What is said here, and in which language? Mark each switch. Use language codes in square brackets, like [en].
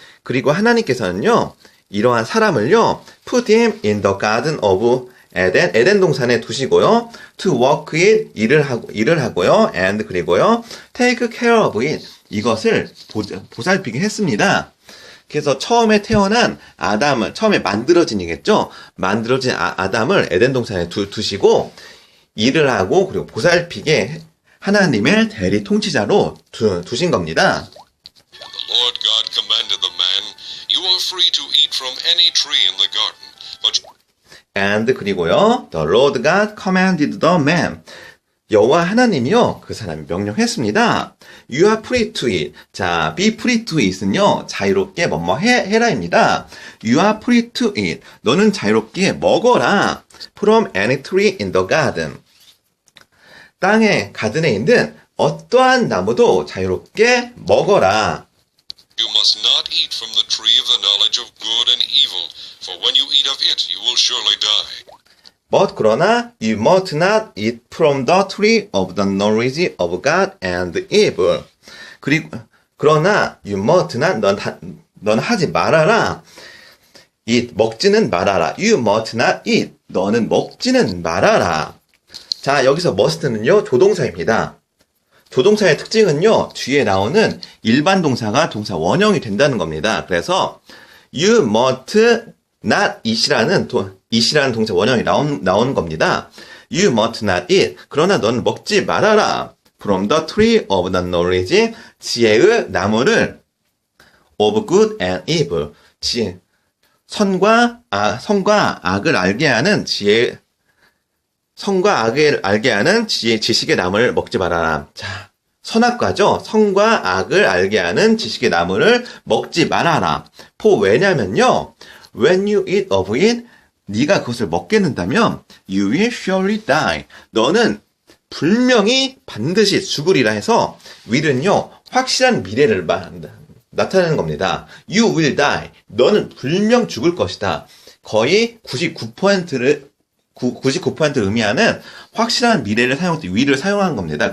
[ko] 그리고 하나님께서는요, 이러한 사람을요, [en] put him in the garden of Eden, [ko] 에덴 동산에 두시고요, [en] to work it, [ko] 일을 하고요, [en] and [ko] 그리고요, [en] take care of it, [ko] 이것을 보살피게 했습니다. 그래서 처음에 태어난 아담을, 처음에 만들어진 아담을 에덴 동산에 두시고, 일을 하고, 그리고 보살피게 하나님의 대리 통치자로 두신 겁니다. [en] The Lord God commanded the man, You are free to eat from any tree in the garden, but and [ko] 그리고요, [en] the Lord God commanded the man. [ko] 여호와 하나님이요, 그 사람이 명령했습니다. [en] You are free to eat. [ko] 자, [en] be free to eat [ko] 은요, 자유롭게 뭐뭐 해라입니다. [en] You are free to eat. [ko] 너는 자유롭게 먹어라. [en] From any tree in the garden. [ko] 땅의 가든에 있는 어떠한 나무도 자유롭게 먹어라. [en] you must not eat from the tree of the knowledge of good and evil, for when you eat of it, you will surely die. But [ko] 그러나 [en] you must not eat from the tree of the knowledge of God and evil. [ko] 그러나 [en] you must not, [ko] 넌 하지 말아라. eat, 먹지는 말아라. [en] You must not eat. [ko] 너는 먹지는 말아라. 자, 여기서 must는요, 조동사입니다. 조동사의 특징은요, 뒤에 나오는 일반 동사가 동사 원형이 된다는 겁니다. 그래서 [en] you must not eat [ko] 이라는 동사 원형이 나오는 겁니다. [en] You must not eat. [ko] 그러나 너는 먹지 말아라. [en] From the tree of the knowledge, [ko] 지혜의 나무를 [en] of good and evil, [ko] 선과 악을 알게 하는 선과 악을 알게 하는 지식의 나무를 먹지 말아라. 자, 선악과죠. 선과 악을 알게 하는 지식의 나무를 먹지 말아라. 왜냐면요, [en] when you eat of it, [ko] 네가 그것을 먹게 된다면 [en] you will surely die. [ko] 너는 분명히 반드시 죽으리라 해서 will은요, 확실한 미래를 나타내는 겁니다. [en] You will die. [ko] 너는 분명 죽을 것이다. 거의 99%를 99% 의미하는 확실한 미래를 사용할 때 will을 사용한 겁니다.